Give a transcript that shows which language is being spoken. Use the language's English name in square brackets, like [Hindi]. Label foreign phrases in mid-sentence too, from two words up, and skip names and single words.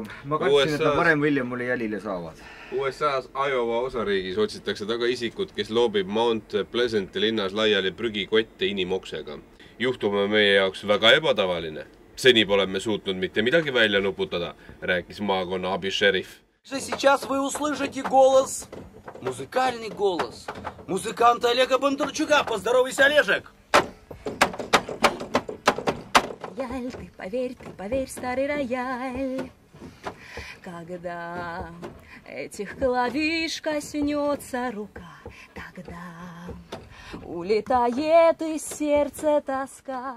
[Estonian] Ma katsin, et nad varem William mulle jälile saavad. USA's Iowa osariigis otsitakse taga isikut, kes loobib Mount Pleasanti linnas laiali prügikotte inimoksega. Juhtum on meie jaoks väga ebatavaline. Seni pole me suutnud mitte midagi välja nuputada, rääkis maakonna abi-šerif. [Russian] Сейчас вы услышите голос, музыкальный голос музыканта Олега Бондарчука. Поздоровайся, Олежек! Ты поверь, старый рояль, когда этих клавиш коснется рука, тогда улетает из сердца тоска.